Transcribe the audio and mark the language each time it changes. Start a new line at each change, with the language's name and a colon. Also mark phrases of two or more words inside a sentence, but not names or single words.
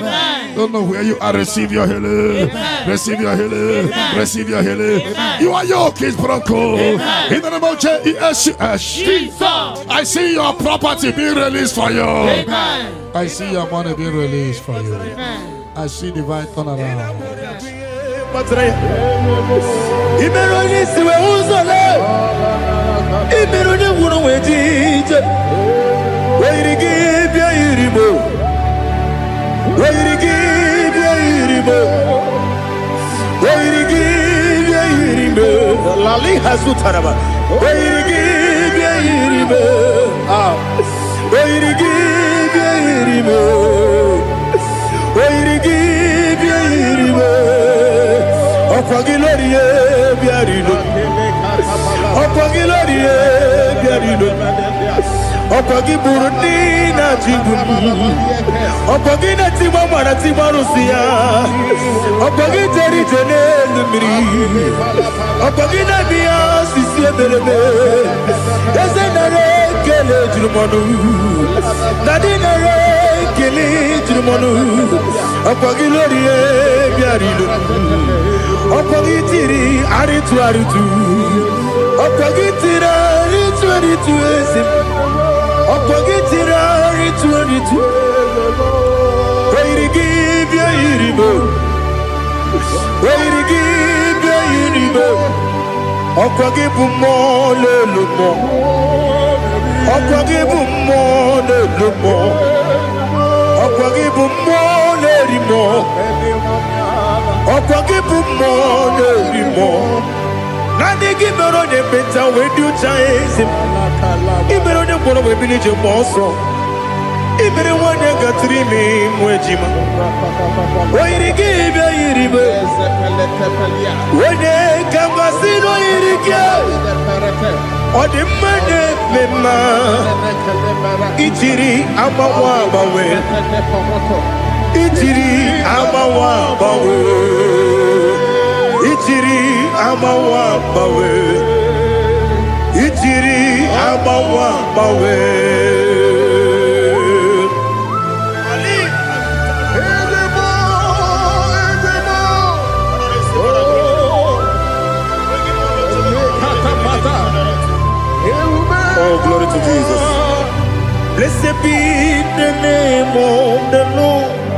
English: Don't know where you are. Receive your healing. Receive your healing. Receive your healing. Your yoke is broken. In the name of Jesus, I see your property being released for you. I see your money being released for you. I see divine turnaround. Imeroni siwe uzole Imeroni wuno wejije Weirigi bia iribo Weirigi bia iribo Weirigi bia iribo Lali hasu taraba Weirigi bia iribo Weirigi bia iribo Weirigi bia iribo Opogilorie biarino Opogilorie biarino Opogi Burundi na Jibumu Opogi na Timama na Timarusia Opogi Jeri Jene Lumiri Opogi na Bia Sisi Ebelebe Ezenare Kele Jirumonu Nadinare Kele Jirumonu Opogilorie biarino Opogitiri aritu Opogitira aritu esim Opogitira aritu Weirigi bia iribo Weirigi bia iribo Opogibu mo lelumo Opogibu mo lelumo Opogibu mo lerimo Opogibu mo lerimo Nani gimero de beta we do chase Ibero de bono we bilije moso Ibere wanya gatrimi mwejima Weirigi bia iribe Wene kamasino irike Odimane mema Ichiri amawa bawe Ichiri amawa bawe Ichiri amawa bawe Ichiri amawa bawe Oh, glory to Jesus. Blessed be the name of the Lord.